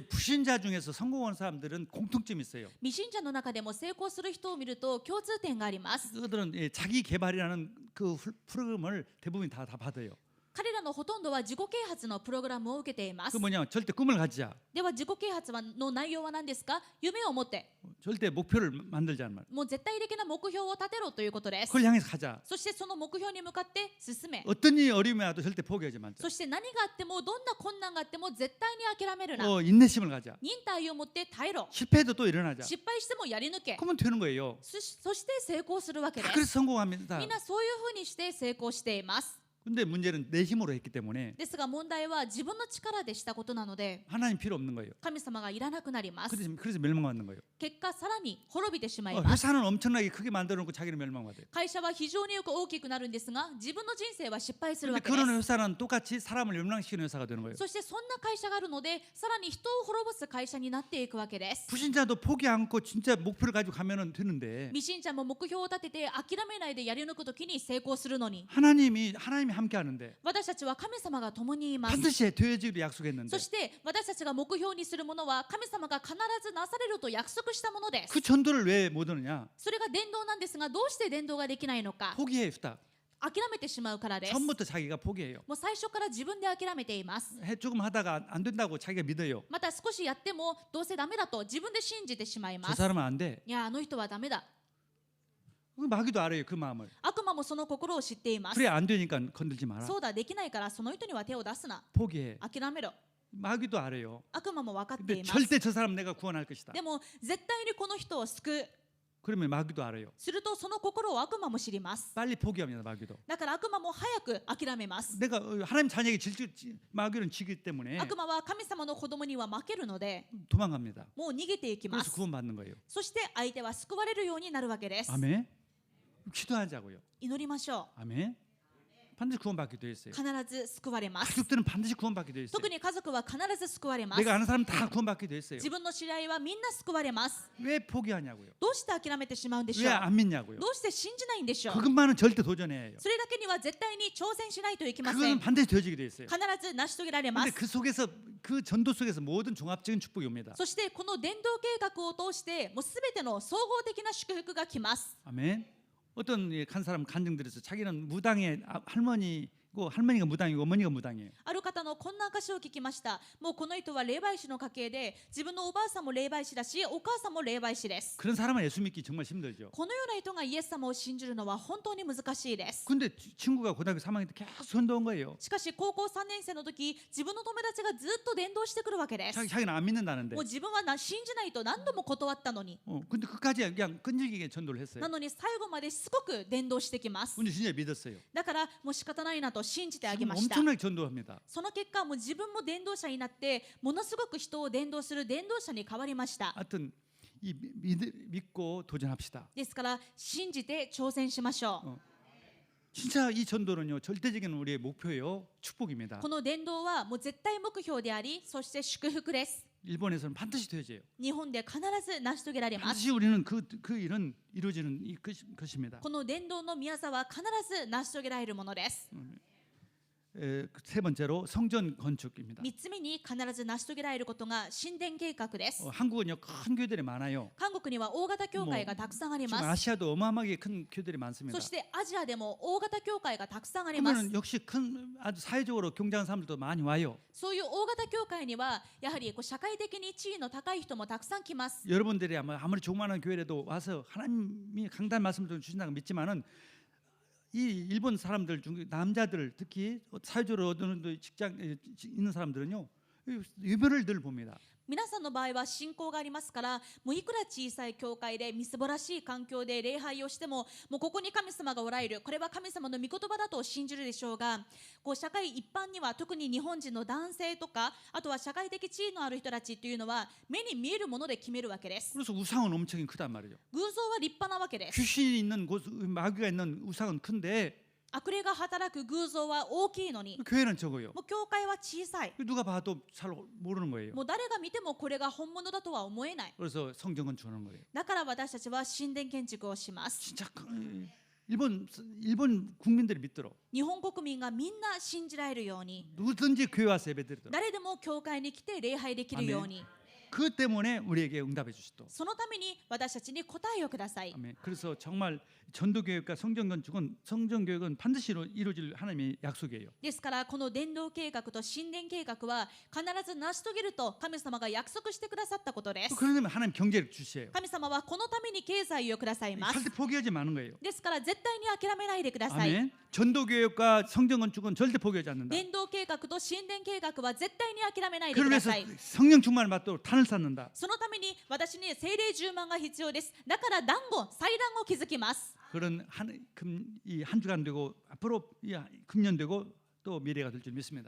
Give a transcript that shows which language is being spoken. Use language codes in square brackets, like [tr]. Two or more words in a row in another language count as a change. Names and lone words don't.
[ko] 예, 불신자 중에서 성공한 사람들은 공통점이 있어요. [ja] 未信者の中でも成功する人を見ると共通点があります。 [ko] 그들은 예, 자기 개발이라는 그 프로그램을 대부분 다 받아요. [ja] 彼らのほとんどは自己啓発のプログラムを受けています。 [ko] 그 뭐냐, 절대 꿈을 가지자. [ja] では自己啓発の内容は何ですか。夢を持って [ko] 절대 목표를 만들자는 말. [ja] もう絶対的な目標を立てろということです。 [ko] 그걸 향해서 가자. [ja] そしてその目標に向かって進め。 [ko] 어떤 일이 어려움이 와도 절대 포기하지 말자. [ja] そして何があってもどんな困難があっても絶対に諦めるな。 [ko] 인내심을 가자. [ja] 忍耐を持って耐えろ。 [ko] 실패해도 또 일어나자. [ja] 失敗してもやり抜け。 [ko] 그러면 되는 거예요. [ja] そして成功するわけで [ko] 다 [ja] す。 [ko] 그래서 성공합니다. [ja] みんなそういうふうにして成功しています。 [ko] 근데 문제는 내 힘으로 했기 때문에 [ja] ですが問題は自分の力でしたことなので [ko] 하나님 필요 없는 거예요. [ja] 神様がいらなくなります。 [ko] 그래서 멸망받는 거예요. [ja] 結果さらに滅びてしまいます。 [ko] 회사는 엄청나게 크게 만들어 놓고 자기는 멸망받아요. [ja] 会社は非常によく大きくなるんですが自分の人生は失敗する [ko] 근데 [ja] わけです。 [ko] 그런 회사는 똑같이 사람을 멸망시키는 회사가 되는 거예요. [ja] そしてそんな会社があるのでさらに人を滅ぼす会社になっていくわけです。 [ko] 불신자도 포기 않고 진짜 목표를 가지고 가면은 되는데 [ja] 未信者も目標を立てて諦めないでやり抜くときに成功するのに [ko] 하나님이 함께 하는데 [ja] 私たちは神様が共にいます。 [ko] 반드시 되어지기로 약속했는데 [ja] そして私たちが目標にするものは神様が必ずなされると約束したものです。 [ko] 그 전도를 왜 못 하느냐? [ja] それが伝道なんですがどうして伝道ができないのか [ko] 포기해요. 딱 [ja] 諦めてしまうからです。 [ko] 처음부터 자기가 포기해요. [ja] もう最初から自分で諦めています。 [ko] 조금 하다가 안 된다고 자기가 믿어요. [ja] また少しやってもどうせダメだと自分で信じてしまいま [ko] 저 [ja] す。 [ko] 사람은 안 돼. [ja] いやあの人はダメだ。 [ko] 마귀도 알아요. 그 마음을. [ja] 悪魔もその心を知っています。 [ko] 그래 안 되니까 건들지 마라. [ja] そうだできないからその人には手を出すな。 [ko] 포기해. [ja] 諦めろ。 [ko] 마귀도 알아요. [ja] 悪魔も分かって [ko] 근데 [ja] います。 [ko] 절대 저 사람 내가 구원할 것이다. [ja] でも絶対にこの人を救う。 [ko] 그러면 마귀도 알아요. [ja] するとその心を悪魔も知ります。 [ko] 빨리 포기합니다. 마귀도. [ja] だから悪魔も早く諦めます。 [ko] 내가 하나님 자녀에게 마귀는 지기 때문에 [ja] 悪魔は神様の子供には負けるので [ko] 도망갑니다. [ja] もう逃げていきま [ko] 그래서 [ja] す。 [ko] 구원받는 거예요. [ja] そして相手は救われるようになるわけです。 [ko] 아멘. 기도하자고요. [ja] 祈りましょ [ko] 아멘. 반드시 구원받게 되어 있어요. [ja] う。必ず救われます。 [ko] 가족들은 반드시 구원받게 되어 있어요. [ja] 特に家族は必ず救われます。 [ko] 내가 아는 사람 다 구원받게 되어 있어요. [ja] 自分の知り合いはみんな救われます。 [ko] 왜 포기하냐고요? [ja] どうして諦めてしまうんでしょ [ko] 왜 [ja] う。 [ko] 안 믿냐고요? [ja] どうして信じないんでしょう。 [ko] 그것만은 절대 도전해야 해요. [ja] それだけには絶対に挑戦しないといけませ [ko] 그건 [ja] ん。 [ko] 반드시 되어지게 되어 있어요. [ja] 必ず成し遂げられま [ko] 근데 [ja] す。 [ko] 그 속에서 그 전도 속에서 모든 종합적인 축복이 옵니다. [ja] そしてこの伝道計画を通してもうすべての総合的な祝福が来ます。 [ko] 아멘. 어떤 한 사람 간증 들어서 자기는 무당의 할머니가 무당이고 어머니가 무당이에요. [ja] ある方のこんな証を聞きました。もうこの人は霊媒師の家系で自分のおばあさんも霊媒師だしお母さんも霊媒師です。 [ko] 그런 사람은 예수 믿기 정말 힘들죠. [ja] このような人がイエス様を信じるのは本当に難しいです。 [ko] 근데 친구가 고등학교 3학년 때 계속 선도한 거예요. [ja] しかし高校3年生の時自分の友達がずっと伝道してくるわけです。 [ko] 자기는 안 믿는다는데. [ja] もう自分は信じないと何度も断ったのに [ko] 근데 끝까지 그냥 끈질기게 전도를 했어요. [ja] なのに最後までしつこく伝道してきます。 [ko] 근데 진짜 믿었어요. [ja] だからもう仕方ないなと信じてあげました。 [ko] 엄청나게 전도합니다. [ja] その結果もう自分も伝道者になってものすごく人を伝道する伝道者に変わりました。 [ko] 하여튼 믿고 도전합시다. [ja] ですから信じて挑戦しましょう。 [ko] 진짜 이 전도는요 절대적인 우리의 목표예요. 축복입니다. [ja] この伝道はもう絶対目標でありそして祝福です。 [ko] 일본에서는 반드시 되어져요. [ja] 日本で必ず成し遂げられます。 [ko] 반드시 우리는 그 일은 이루어지는 것입니다. [ja] この伝道の宮座は必ず成し遂げられるものです。 [ko] 세 번째로 성전 건축입니다. [ja] 3 つ目に必ず成し遂げられることが神殿計画です。 [ko] 한국은요 큰 교회들이 많아요. [ja] 韓国には大型教会がたくさんあり [ko] 지금 [ja] ます。 [ko] 아시아도 어마어마하게 큰 교회들이 많습니다. [ja] そしてアジアでも大型教会がたくさんあります。 [ko] 그러면 역시 큰 아주 사회적으로 경장한 사람들도 많이 와요. [ja] そういう大型教会にはやはり社会的に地位の高い人もたくさん来ます。 [ko] 여러분들이 아무리 조그마한 교회라도 와서 하나님이 강단 말씀을 좀 주신다고 믿지만은 이 일본 사람들 중 남자들 특히 사회적으로 어느 직장 있는 사람들은요 유별을 늘 봅니다. [ja] 皆さんの場合は信仰がありますからもういくら小さい教会でみすぼらしい環境で礼拝をしてももうここに神様がおられるこれは神様の御言葉だと信じるでしょうがこう社会一般には特に日本人の男性とかあとは社会的地位のある人たちというのは目に見えるもので決めるわけです。 [ko] 그래서 우상은 엄청 크단 말이죠. [ja] 偶像は立派なわけです。 [ko] 귀신이 있는 곳 마귀가 있는 우상은 큰데 [ja] 悪霊が働く偶像は大きいのに [ko] 교회는 적어요. [ja] もう教会は小さい。 [ko] 누가 봐도 잘 모르는 거예요. [ja] もう誰が見てもこれが本物だとは思えない。 [ko] 그래서 성전 건축하는 거예요. [ja] だから私たちは神殿建築をします。 [ko] 진짜 일본 국민들이 믿도록 [ja] 日本国民がみんな信じられるように [ko] 누구든지 교회 와서 예배드리도록 [ja] 誰でも教会に来て礼拝できるように [ko] 그 때문에 우리에게 응답해 주시도. [ja] そのために私たちに答えをください。 [ko] 아멘. 그래서 정말 전도교육과 성전교육은 반드시 이루어질 하나님의 약속이에요. [ja] ですからこの伝道計画と神殿計画は必ず成し遂げると神様が約束してくださったことです。 [ko] 그러면 하나님 경제를 주셔요. [ja] 神様はこのために経済をくださいます。 [ko] 절대 포기하지 마는 거예요. [ja] ですから絶対に諦めないでください。 [ko] 아멘. 전도교육과 성전건축은 절대 포기하지 않는다. [ja] 伝道計画と神殿計画は絶対に諦めないで [ko] 그를 [ja] くだ [ko] 위해서 [ja] さい。 [ko] 성령 충만을 받도록 산을 쌓는다. [ja] そのために私に精霊10万が必要です。だから団子、祭壇を築きます。 [ko] 그런 이 한 주간 되고 앞으로 금년 되고 또 미래가 될 줄 믿습니다.